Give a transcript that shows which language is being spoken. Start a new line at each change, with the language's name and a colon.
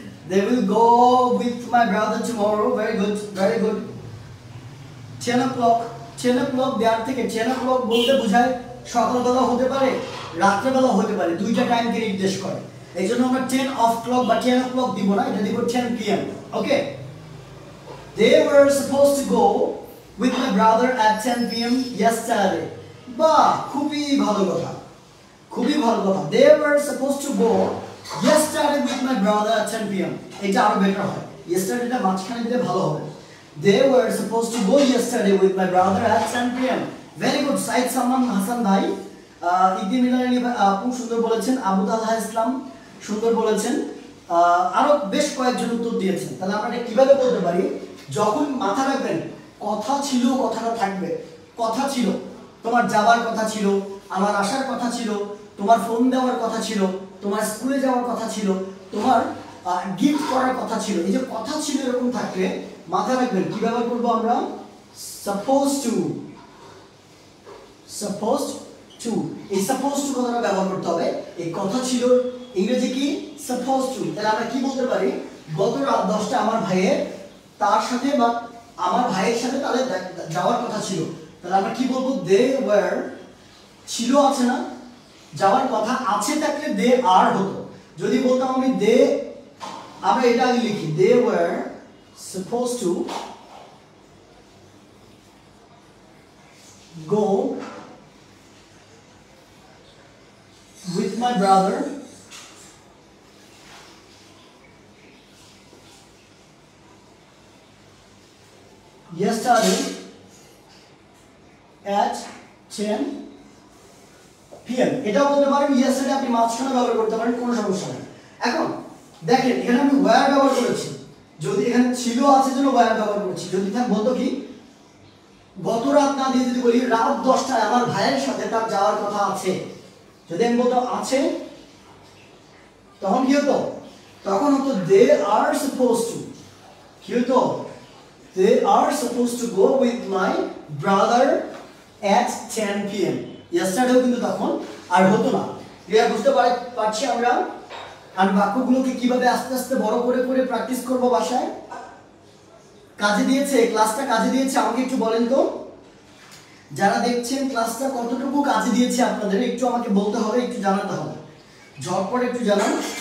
English: They will go with my brother tomorrow. Very good, very good. 10 o'clock.
Bangla: 10 o'clock দেওয়ার থেকে 10 o'clock বলতে বোঝায় সকালবেলা হতে পারে, রাত্রেবেলা হতে পারে, দুইটা টাইমকে নির্দেশ করে। এই জন্য আমরা 10 o'clock বা 10 o'clock দিব না, এটা দিব 10 p.m. Okay?
English: They were supposed to go with my brother at 10 p.m. yesterday.
Bangla: বাহ, খুবই ভালো কথা, খুবই ভালো কথা।
English: They were supposed to go yesterday with my brother at 10 p.m.
Bangla: এটা আরো বেটার হয়, yesterdayটা মাঝখানে দিলে ভালো হবে।
English: They were supposed to go yesterday with my brother at 10 p.m. Very good.
Bangla: Saeed Salman Hasan ভাই, ইকদিন মিলানি আপু সুন্দর বলেছেন, আবু তালহা ইসলাম সুন্দর বলেছেন, আরো বেশ কয়েকজন উত্তর দিয়েছেন। তাহলে আমরা এটা কিভাবে বলতে পারি? যখন মাথা রাখবেন কথা ছিল, কথাটা থাকবে। কথা ছিল, তোমার যাওয়ার কথা ছিল, আমার আসার কথা ছিল, তোমার ফোন দেওয়ার কথা ছিল, তোমার স্কুলে যাওয়ার কথা ছিল, তোমার গিফট করার কথা ছিল। এই যে কথা ছিল এরকম থাকলে মাথায় রাখবেন কি ব্যবহার করব আমরা? supposed to। supposed to, এই supposed to কথাটা ব্যবহার করতে হবে। এই কথা ছিল ইংরেজি কি? supposed to। তাহলে আমরা কি বলতে পারি? গত রাত 10টা আমার ভাইয়ের তার সাথে বা আমার ভাইয়ের সাথে তাহলে যাওয়ার কথা ছিল। তাহলে আমরা কি বলবো?
English: they were,
Bangla: ছিল আছে না, যাওয়ার কথা আছে থাকলে they are হতো। যদি বলতাম আমি they, আমরা এটা আগে লিখি,
English: they were supposed to go with my brother yesterday at 10 p.m.
Bangla: এটাও বলতে পারেন yesterday, আপনি মাঝখানে ব্যবহার করতে পারেন, কোনো সমস্যা নেই। এখন দেখেন এখানে আমি where ব্যবহার করেছি, যদি এখানে ছিল আছে জন্য where ব্যবহার করেছি। যদি থাক বলতো কি গত রাত না দিয়ে যদি বলি রাত 10টায় আমার ভাইয়ের সাথে তার যাওয়ার কথা আছে, যদি আমি বলতো আছে, তখন কি হতো? তখন হতো
English: they are supposed to।
Bangla: কি হতো?
English: they are supposed to go with my brother at 10 p.m.
Bangla: yesterday কিন্তু তখন আর হতো না। ক্লিয়ার বুঝতে পারছি আমরা? আর বাক্যগুলোকে কিভাবে আস্তে আস্তে বড় করে করে প্র্যাকটিস করব বাসায়। কাজে দিয়েছে, ক্লাসটা কাজে দিয়েছে? আমাকে একটু বলেন তো, যারা দেখছেন ক্লাসটা কতটুকু কাজে দিয়েছে আপনাদের একটু আমাকে বলতে হবে, একটু জানাতে হবে, ঝটপট একটু জানান।